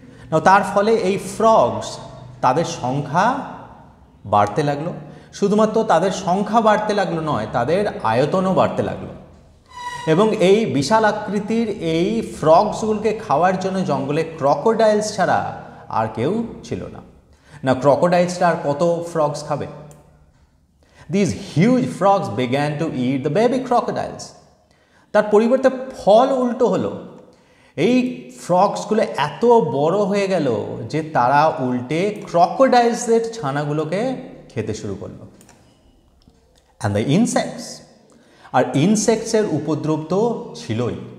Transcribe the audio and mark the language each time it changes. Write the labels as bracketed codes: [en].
[bn] না, তার ফলে এই ফ্রগস তাদের সংখ্যা বাড়তে লাগলো। শুধুমাত্র তাদের সংখ্যা বাড়তে লাগলো নয়, তাদের আয়তনও বাড়তে লাগলো। এবং এই বিশাল আকৃতির এই ফ্রগসগুলোকে খাওয়ার জন্য জঙ্গলে ক্রকোডাইলস ছাড়া আর কেউ ছিল না। না, ক্রকোডাইলসটা আর কত ফ্রগস খাবে? [en] These huge frogs began to eat the baby crocodiles. [bn] তার পরিবর্তে ফল উল্টো হলো। এই ফ্রগসগুলো এত বড় হয়ে গেল যে তারা উল্টে ক্রকোডাইলসের ছানাগুলোকে খেতে শুরু করলো। [en] and the insects, [bn] আর ইনসেক্টসের উপদ্রব তো ছিলই।